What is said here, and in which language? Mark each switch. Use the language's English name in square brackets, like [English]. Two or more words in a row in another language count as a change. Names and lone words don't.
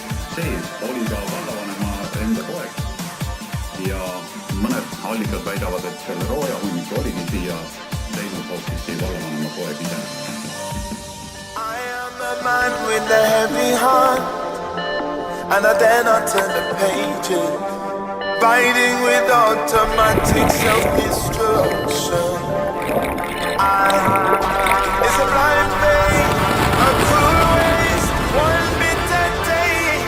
[Estonian] sees oli ka vallavanema enda poeg ja mõned allikad väidavad, et selle rooja hunniku oligi siia teinud hoopiski vallavanema poeg ise. [English] I am a man with a heavy heart and I dare not turn the pages, fighting with automatic self-destruction. It's a blind faith, a cruel waste, one bitter day.